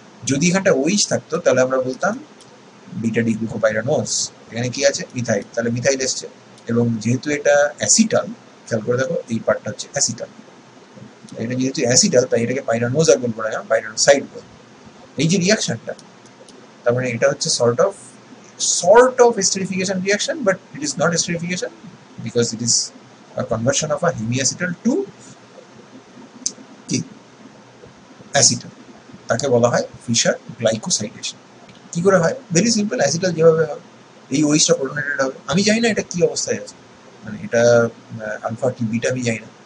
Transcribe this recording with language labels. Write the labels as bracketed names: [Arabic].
[Bangla] যদি এখানটা OH থাকতো তাহলে আমরা বলতাম বিটা ডি গ্লুকোপাইরানোজ। এখানে কি আছে? মিথাইল, তাহলে মিথাইল এসছে। এবং যেহেতু এটা অ্যাসিটাল, খেয়াল করে দেখো এই পার্টটা হচ্ছে অ্যাসিটাল, এটা যেহেতু অ্যাসিটাল তাই এটাকে পাইরানোজ আর বলবো না, পাইরানোসাইড বলবো। এই যে রিয়াকশনটা, তার মানে এটা হচ্ছে [English] sort of esterification reaction, but it is not esterification because it is a conversion of a hemiacetal to acetal. [Bangla] তাকে বলা হয় ফিশার গ্লাইকোসাইডেশন। কি করে হয়? ভেরি সিম্পল, অ্যাসিটাল যেভাবে হয় এই OH টা প্রোটনেটেড হবে। আমি জানি না এটা কি অবস্থায় আছে, মানে এটা আলফা কি বিটা আমি জানি না।